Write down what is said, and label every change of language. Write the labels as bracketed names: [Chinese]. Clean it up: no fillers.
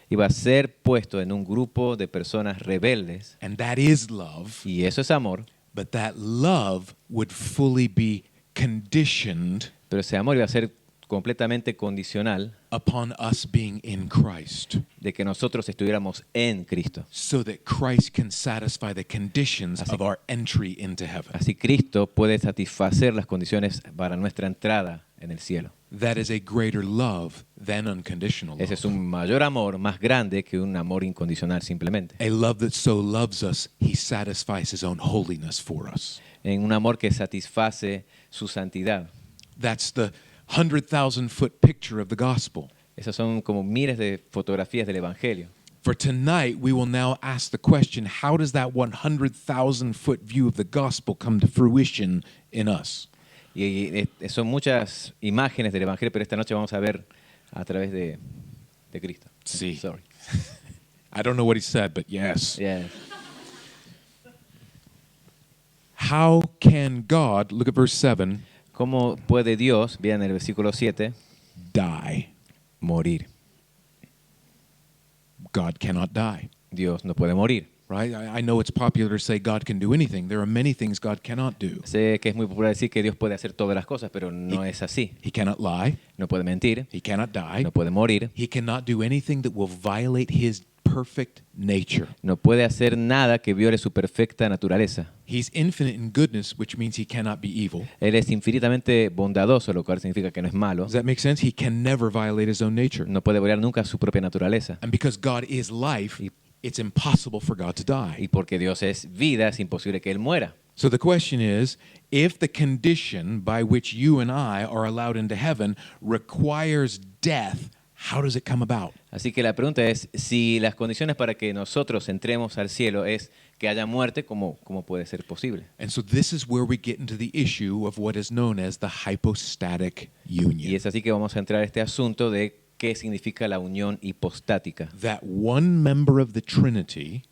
[Spanish] iba a ser puesto en un grupo de personas rebeldes, [English] and that is love, [Spanish] y eso es amor, [English] but that love would fully be conditioned [Spanish] pero ese amor iba a ser completamente condicional [English] upon us being in Christ, [Spanish] de que nosotros estuviéramos en Cristo. [English] so that Christ can satisfy the conditions [Spanish] Así- [English] of our entry into heaven. [Spanish] Así Cristo puede satisfacer las condiciones para nuestra entrada en el cielo. [English] That is a greater love than unconditional [Spanish] Ese es [English] love. [Spanish] un mayor amor, más grande que un amor incondicional simplemente. [English] A love that so loves us, he satisfies his own holiness for us. [Spanish] En un amor que satisface su santidad. [English] That's the 100,000-foot picture of the gospel. [Spanish] Esas son como miles de fotografías del Evangelio. [English] For tonight, we will now ask the question, how does that 100,000-foot view of the gospel come to fruition in us? [Spanish] Son muchas imágenes del Evangelio, pero esta noche vamos a ver a través de Cristo. Sí. [English] Sorry. I don't know what he said, but yes. Yeah. How can God, look at verse 7, [Spanish] ¿Cómo puede Dios, vean el versículo 7, [English] die? [Spanish] morir? [English] God cannot die, [Spanish] Dios no puede morir. [English] right? I know it's popular to say God can do anything. There are many things God cannot do. [Spanish] Sé que es muy popular decir que Dios puede hacer todas las cosas, pero no es así. [English] He cannot lie. [Spanish] No puede mentir, [English] He cannot die. [Spanish] no puede morir, [English] He cannot do anything that will violate his perfect nature. [Spanish] no puede hacer nada que viole su perfecta naturaleza. [English] He's infinite in goodness, which means he cannot be evil. [Spanish] Él es infinitamente bondadoso, lo cual significa que no es malo. [English] Does that make sense? He can never violate his own nature. [Spanish] No puede violar nunca su propia naturaleza. [English] And because God is life, [Spanish] Y- [English] it's impossible for God to die. [Spanish] Y porque Dios es vida, es imposible que Él muera. [English] So the question is, if the condition by which you and I are allowed into heaven requires death, how does it come about? [Spanish] Así que la pregunta es, si las condiciones para que nosotros entremos al cielo es que haya muerte, ¿cómo puede ser posible? [English] And so this is where we get into the issue of what is known as the hypostatic [Spanish] Y [English] union. [Spanish] es así que vamos a entrar a este asunto de qué significa la unión hipostática, [English] That one member of the Trinity